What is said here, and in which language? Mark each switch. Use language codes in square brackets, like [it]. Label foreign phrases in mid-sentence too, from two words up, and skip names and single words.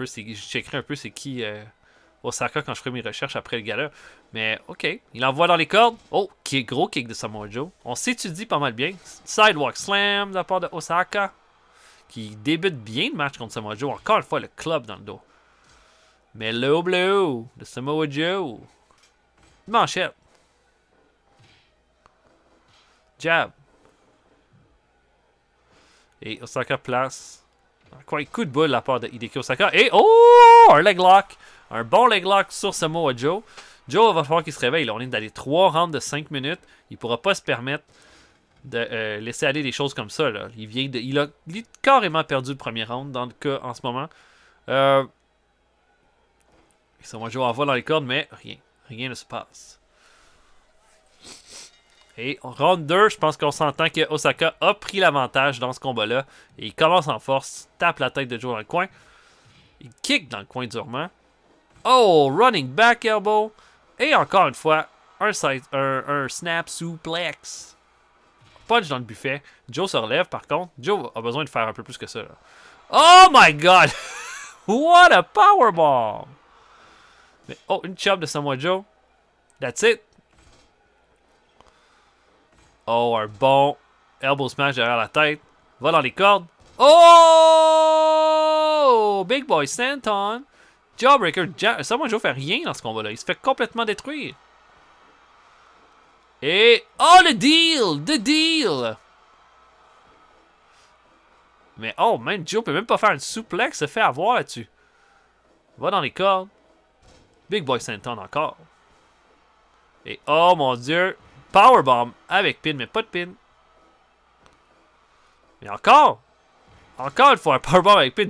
[fr] Je checkerai un peu c'est qui Osaka quand je ferai mes recherches après le gala. Mais ok, il envoie dans les cordes. Gros kick de Samoa Joe. On s'étudie pas mal bien. [en] Sidewalk slam [fr] de la part de Osaka qui débute bien le match contre Samoa Joe. Encore une fois, le club dans le dos. Mais [en] low blow [fr] de Samoa Joe. Manchette. Jab. Et Osaka place. Quoi, coup de boule de la part de Hideki Osaka. Et un [en] leg lock. [fr] Un bon [en] leg lock [fr] sur Samoa Joe. Joe va falloir qu'il se réveille. Là, on est dans les 3 rounds de 5 minutes. Il ne pourra pas se permettre de laisser aller des choses comme ça. Là. Il a carrément perdu le premier round dans le cas en ce moment. Samoa Joe envoie dans les cordes, mais rien ne se passe. Et round 2, je pense qu'on s'entend que Osaka a pris l'avantage dans ce combat-là. Et il commence en force, tape la tête de Joe dans le coin. Il kick dans le coin durement. [en] Oh, running back elbow. [fr] Et encore une fois, un [en] snap suplex. [fr] Punch dans le buffet. Joe se relève par contre. Joe a besoin de faire un peu plus que ça. Là. [en] Oh my god! What a powerbomb! [fr] Mais, oh, une chop de Samoa Joe. [en] That's it. [fr] Oh, un bon [en] elbow smash [fr] derrière la tête. Va dans les cordes. Oh! [en] Big Boy Senton. Jawbreaker. [fr] Samoa Joe fait rien dans ce combat-là. Il se fait complètement détruire. Et... Oh, le deal! [en] The deal! [fr] Mais [en] oh, man, [fr] Joe peut même pas faire une suplex. Se fait avoir là-dessus. Va dans les cordes. [en] Big Boy Senton [fr] encore. Et oh mon dieu. Powerbomb avec pin, mais pas de pin. Mais encore une fois, un powerbomb avec pin.